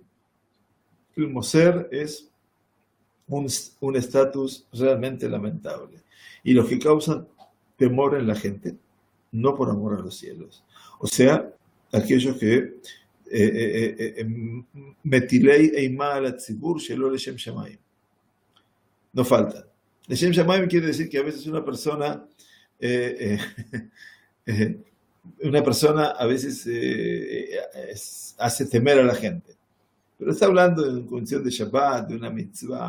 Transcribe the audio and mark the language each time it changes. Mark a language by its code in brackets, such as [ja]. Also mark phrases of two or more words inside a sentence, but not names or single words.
[es] El moser es un estatus realmente lamentable. Y los que causan temor en la gente, no por amor a los cielos. O sea, aquellos que [he] מטילי אימה על ציבור שלא לשם שמים. [es] No faltan. [he] לשם שמים [es] quiere decir que a veces una persona a veces hace temer a la gente. Pero está hablando de una función de Shabbat, de una mitzvah.